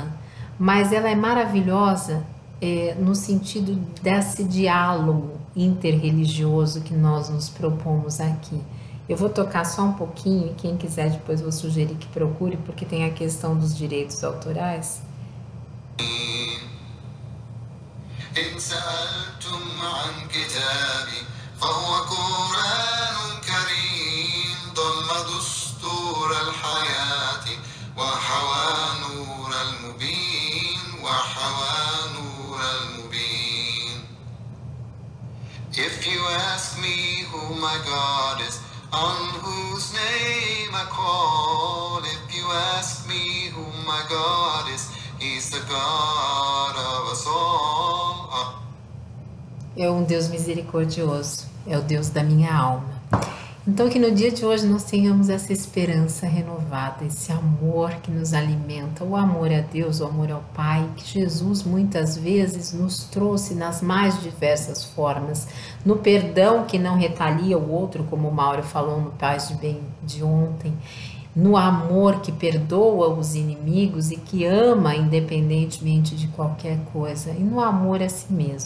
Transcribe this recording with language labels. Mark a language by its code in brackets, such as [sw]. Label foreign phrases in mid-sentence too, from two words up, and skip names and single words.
[pt] Mas ela é maravilhosa no sentido desse diálogo interreligioso que nós nos propomos aqui. Eu vou tocar só um pouquinho, e quem quiser depois vou sugerir que procure, porque tem a questão dos direitos autorais. [ar] إن سألتم عن كتابي فهو قرآن كريم ضم دستور الحياة وحوى نور المبين وحوى نور المبين [en] ask me who my God is, on whose name I call. If you ask me who my God is, He's the God of us all. [pt] É um Deus misericordioso, é o Deus da minha alma. Então que no dia de hoje nós tenhamos essa esperança renovada, esse amor que nos alimenta, o amor a Deus, o amor ao Pai, que Jesus muitas vezes nos trouxe nas mais diversas formas, no perdão que não retalia o outro, como o Mauro falou no Paz de Bem de ontem, no amor que perdoa os inimigos e que ama independentemente de qualquer coisa, e no amor a si mesmo.